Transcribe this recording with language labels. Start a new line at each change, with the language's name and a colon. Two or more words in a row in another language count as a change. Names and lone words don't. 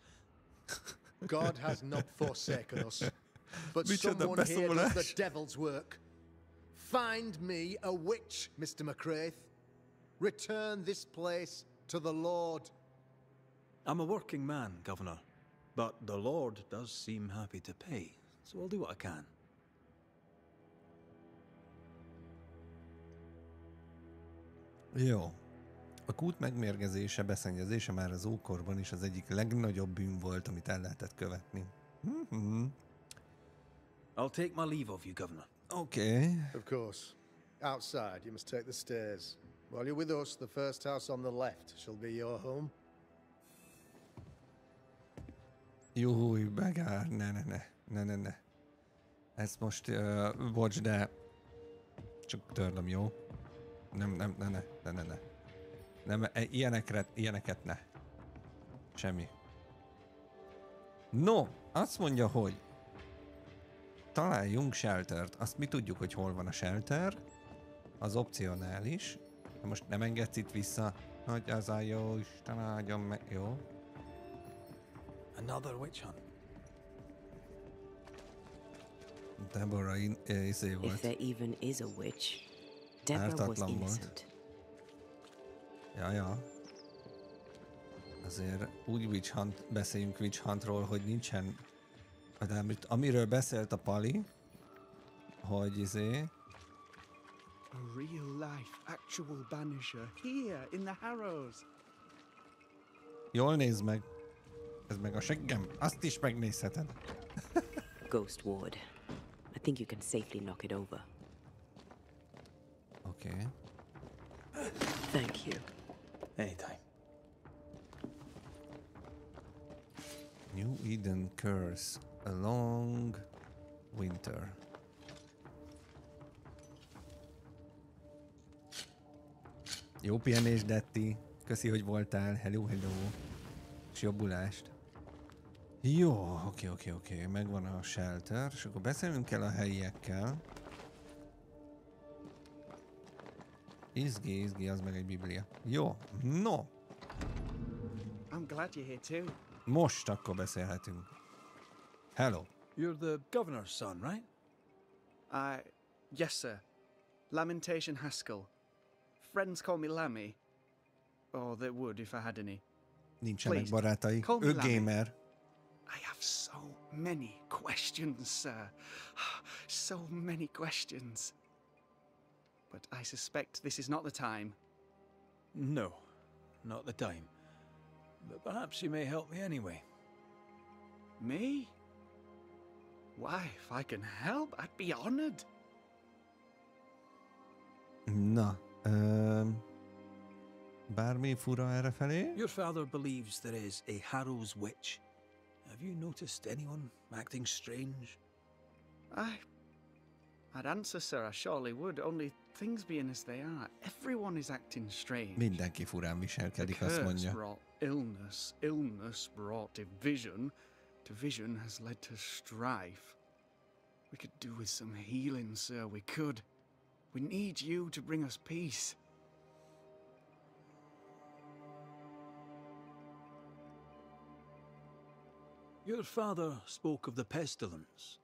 English: God has not forsaken us, but someone here does the devil's work. Find me a witch, Mr. McCraith. Return this place to the Lord. I'm a working man, Governor, but the Lord does seem happy to pay, so I'll do what I can.
Hungarian: Jó. A kút megmérgezése, beszennyezése már az ókorban is az egyik legnagyobb bűn volt, amit el lehetett követni.
English: I'll take my leave of you, Governor. Okay. Of course. Outside, you must take the stairs. While you're with us, the first house on the left shall be your home.
Hungarian: Júj, begár, ne. Ezt most, bocs, de csak törlöm, jó? Nem. Nem, ilyeneket ne. Semmi. No, azt mondja, hogy találjunk sheltert. Azt mi tudjuk, hogy hol van a shelter. Az opcionális. De most nem engedsz itt vissza. Hogy az a jó, Isten áldjon meg. Jó.
English: Another witch hunt.
Hungarian: Deborah izé volt.
English: If there even is a witch, Deborah was innocent.
Hungarian: Ja. Azért úgy
English: witch hunt,
Hungarian: beszéljünk
English: witch huntról,
Hungarian: hogy nincsen... De amiről beszélt a Pali, hogy izé...
English: A real-life, actual Banisher, here in the Harrows.
Hungarian: Jól nézd meg. Ez meg a seggem. Azt is megnézheted.
English: Ghost Ward. I think you can safely knock it over. Okay. Thank you. Anytime. New Eden Curse. A long winter.
Hungarian: Jó pihenés, Detti. Köszi, hogy voltál. Hello. És jobbulást. Jó, oké. Megvan a shelter, és akkor beszélnünk kell a helyiekkel. Izgi, az meg egy biblia. Jó, no.
English: I'm glad you're here too.
Hungarian: Most akkor beszélhetünk.
English: Hello. You're the governor's son, right? Yes, sir. Lamentation Haskell. Friends call me Lammy. Or they would if I had any.
Hungarian: Nincsenek barátai. Ő gamer.
English: I have so many questions, sir. So many questions. But I suspect this is not the time. No, not the time. But perhaps you may help me anyway. Me? Why, if I can help, I'd be honored.
Hungarian: Na, bármi fura errefelé?
English: Your father believes there is a Harrow's witch. Have you noticed anyone acting strange? I'd answer, sir, I surely would, only things being as they are, everyone is acting strange.
Hungarian: Mindenki furán viselkedik, azt
English: The curse
Hungarian: mondja.
English: brought illness, illness brought division, division has led to strife. We could do with some healing, sir, we could. We need you to bring us peace. Your father spoke of the pestilence.